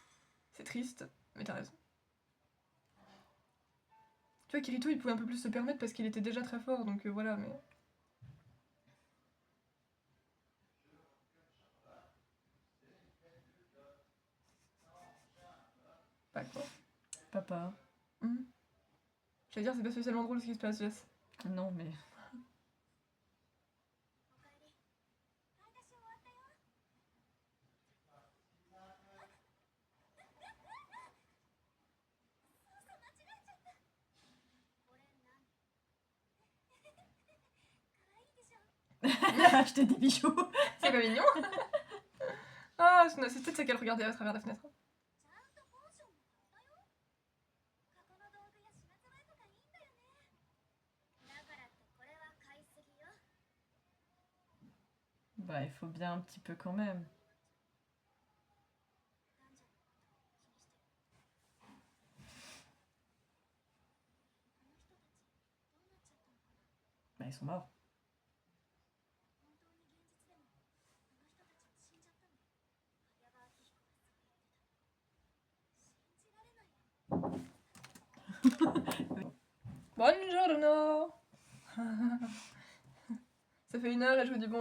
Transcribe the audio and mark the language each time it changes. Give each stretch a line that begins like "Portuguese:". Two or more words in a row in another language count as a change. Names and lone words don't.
French: C'est triste, mais t'as raison. Tu vois, Kirito il pouvait un peu plus se permettre parce qu'il était déjà très fort, donc voilà, mais... Pas quoi. Papa. J'allais dire, c'est pas spécialement drôle ce qui se passe, Jess. Non mais...
Japanese: おかえり。私終わったよ。操作間違えちゃった。これ何？可愛いでしょ。
French: Acheter des bijoux. C'est pas mignon. Ah, c'est peut-être ça qu'elle regardait à travers la fenêtre.
Japanese: ちゃんとポーションも買ったよ。過去の道具や品揃えとかいいんだよね。だからってこれは買いすぎよ。
French: Bah il faut bien un petit peu quand même.
Japanese: ダンジョンのこと気にしてる。あの人たちどん
French: ils sont morts.
Japanese: 本当に現実でもあの人たちは死んじゃったの。早川明彦がそう言ってた。信じられないよ。
Italian: Buongiorno.
French: Ça fait 1 heure et je vous dis bonjour.